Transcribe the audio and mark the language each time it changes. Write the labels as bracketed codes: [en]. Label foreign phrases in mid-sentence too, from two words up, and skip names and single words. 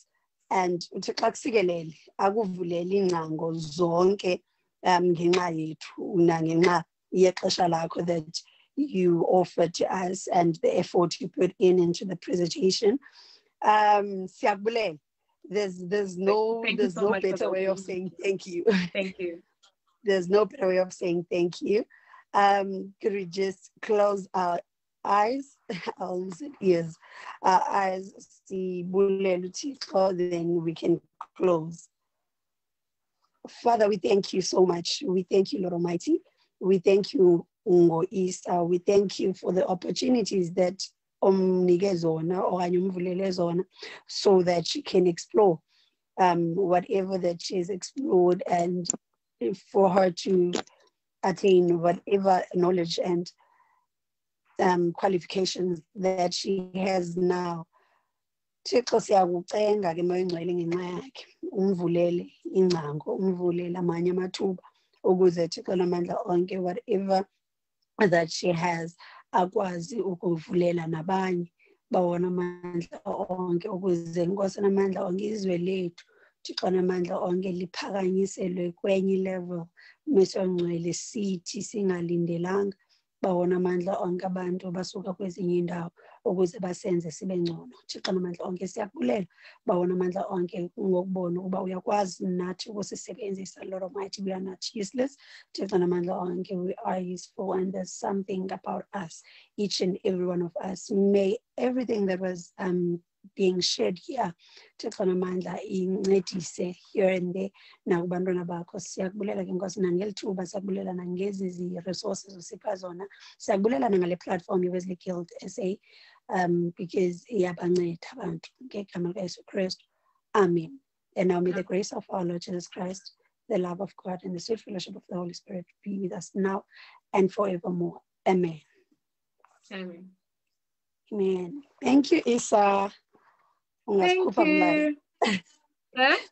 [en] And that you offered to us and the effort you put into the presentation. There's no better way of saying thank you. Thank you. There's no better way of saying thank you. Could we just close our eyes, I almost said ears, our eyes, [xh] sibulele uThixo, [en] then we can close. Father, we thank you so much. We thank you, Lord Almighty. We thank you, Ngo Isa. We thank you for the opportunities that [xh] omnike zona okanye umvulele zona, [en] so that she can explore whatever that she's explored, and for her to attain whatever knowledge and qualifications that she has now. [xh] Thixo siyakucenga ke Moya Oyingcwele ngenxa yakhe, umvulele ingcango, umvulele amanye amathuba ukuze Thixo namandla onke [en] whatever that she has [xh] akwazi ukuvulela nabanye bawona amandla onke, ukuze Nkosi namandla onke izwe lethu Thixo namandla onke liphakanyiselwe kwenye level. Moya Oyingcwele sithi singalindelanga bawona amandla onke abantu basuka kwezinye indawo ukuze basenze sibe ngcono. Thixo namandla onke siyakubulela bawona amandla onke ngokubona ukuba uyakwazi nathi ukusisebenzisa. [en] Lord Almighty, we are not useless. [xh] Thixo namandla onke, [en] we are useful, and there's something about us, each and every one of us. May everything that was being shared here, [xh] Thixo namandla incedise [en] here and there [xh] nakubantwana bakho. Siyakubulela ke Nkosi nangelithuba, siyakubulela nangezi zi-resources osipha zona, siyakubulela nangale platform ye-Wesley Guild SA, because iyabanceda abantu ngegama likaYesu Kristu. [en] Amen. And now may the grace of our Lord Jesus Christ, the love of God, and the sweet fellowship of the Holy Spirit be with us now and forevermore. Amen. Amen. Amen. Thank you, Isa. Thank you. Huh?